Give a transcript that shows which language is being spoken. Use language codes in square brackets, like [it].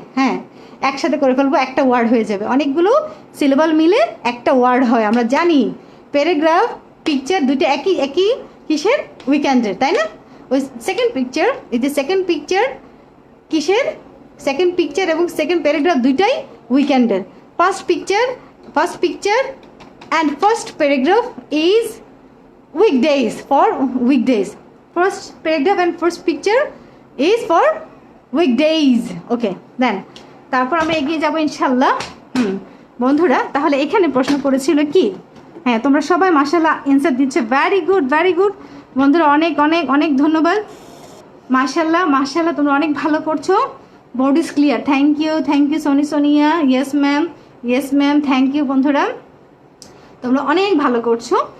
[bn] হ্যাঁ, একসাথে করে ফেলবো, একটা ওয়ার্ড হয়ে যাবে, অনেকগুলো সিলেবাল মিলে একটা ওয়ার্ড হয়, আমরা জানি। প্যারাগ্রাফ পিকচার দুইটা একই একই কিসের, উইকেন্ডের, তাই না? ওই সেকেন্ড পিকচার, এই যে সেকেন্ড পিকচার কিসের, সেকেন্ড পিকচার এবং সেকেন্ড প্যারাগ্রাফ দুইটাই উইকেন্ডের। [en] First picture and first paragraph is weekdays, for weekdays. First paragraph and first picture is for weekdays. Okay, then [bn] তারপর আমরা এগিয়ে যাব ইনশাল্লাহ। বন্ধুরা, তাহলে এখানে প্রশ্ন করেছিল কি, হ্যাঁ তোমরা সবাই মাশাআল্লাহ অ্যান্সার দিচ্ছে, [en] very good very good [bn] বন্ধুরা, অনেক অনেক অনেক ধন্যবাদ। মাশাআল্লাহ মাশাআল্লাহ, তোমরা অনেক ভালো করছো, [en] board is clear, thank you [bn] Sonia, [en] yes ma'am thank you [bn] বন্ধুরা, তোমরা অনেক ভালো করছো।